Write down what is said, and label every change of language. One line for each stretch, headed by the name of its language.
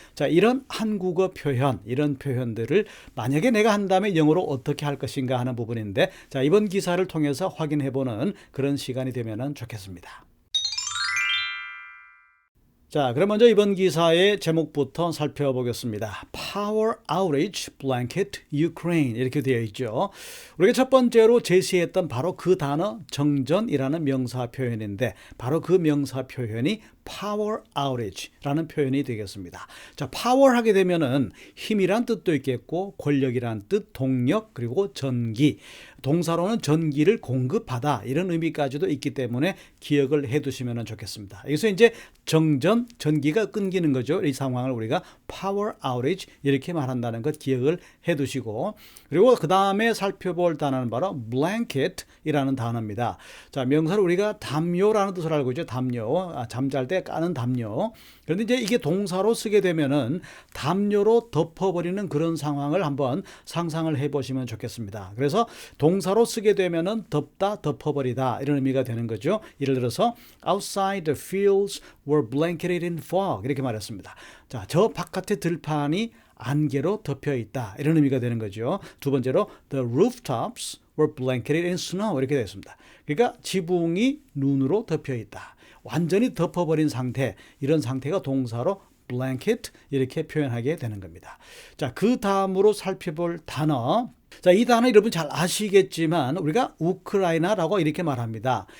Korean: 자, 이런 한국어 표현, 이런 표현들을 만약에 내가 한다면 영어로 어떻게 할 것인가 하는 부분인데, 자, 이번 기사를 통해서 확인해보는 그런 시간이 되면 좋겠습니다. 자, 그럼 먼저 이번 기사의 제목부터 살펴보겠습니다.
English: Power Outage Blanket Ukraine,
Korean: 이렇게 되어 있죠. 우리가 첫 번째로 제시했던 바로 그 단어 정전이라는 명사 표현인데, 바로 그 명사 표현이 Power Outage라는 표현이 되겠습니다. 자, Power 하게 되면은 힘이란 뜻도 있겠고, 권력이란 뜻, 동력, 그리고 전기, 동사로는 전기를 공급하다, 이런 의미까지도 있기 때문에 기억을 해 두시면 좋겠습니다. 여기서 이제 정전, 전기가 끊기는 거죠. 이 상황을 우리가 Power Outage 이렇게 말한다는 것 기억을 해 두시고, 그리고 그 다음에 살펴볼 단어는 바로 Blanket이라는 단어입니다. 자, 명사를 우리가 담요라는 뜻을 알고 있죠. 담요, 잠잘 때 까는 담요. 그런데 이제 이게 동사로 쓰게 되면은 담요로 덮어버리는 그런 상황을 한번 상상을 해보시면 좋겠습니다. 그래서 동사로 쓰게 되면은 덮다, 덮어버리다, 이런 의미가 되는 거죠.
English: 예를 들어서 outside the fields were blanketed in fog,
Korean: 이렇게 말했습니다. 자, 저 바깥의 들판이 안개로 덮여 있다, 이런 의미가 되는 거죠. 두 번째로
English: the rooftops were blanketed in snow,
Korean: 이렇게 되었습니다. 그러니까 지붕이 눈으로 덮여 있다, 완전히 덮어버린 상태, 이런 상태가 동사로 blanket 이렇게 표현하게 되는 겁니다. 자, 그 다음으로 살펴볼 단어. 자, 이 단어 여러분 잘 아시겠지만 우리가 우크라이나라고 이렇게 말합니다.